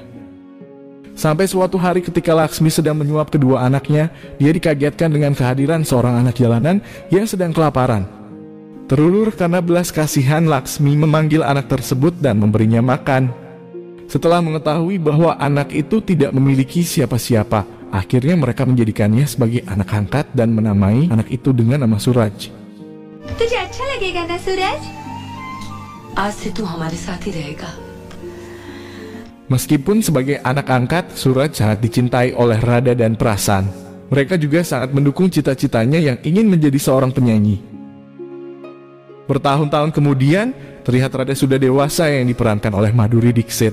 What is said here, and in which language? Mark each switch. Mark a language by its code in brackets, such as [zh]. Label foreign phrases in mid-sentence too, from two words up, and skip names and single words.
[id] Sampai suatu hari ketika Laksmi sedang menyuap kedua anaknya, dia dikagetkan dengan kehadiran seorang anak jalanan yang sedang kelaparan. Terulur karena belas kasihan, Laksmi memanggil anak tersebut dan memberinya makan. Setelah mengetahui bahwa anak itu tidak memiliki siapa-siapa, akhirnya mereka menjadikannya sebagai anak angkat dan menamai anak itu dengan nama Suraj. [hi] तुझे अच्छा लगेगा ना सूरज? आज से तू हमारे साथ ही रहेगा. [id] Meskipun sebagai anak angkat, Suraj sangat dicintai oleh Radha dan Prasan. Mereka juga sangat mendukung cita-citanya yang ingin menjadi seorang penyanyi. Bertahun-tahun kemudian, terlihat Radha sudah dewasa yang diperankan oleh Madhuri Dixit.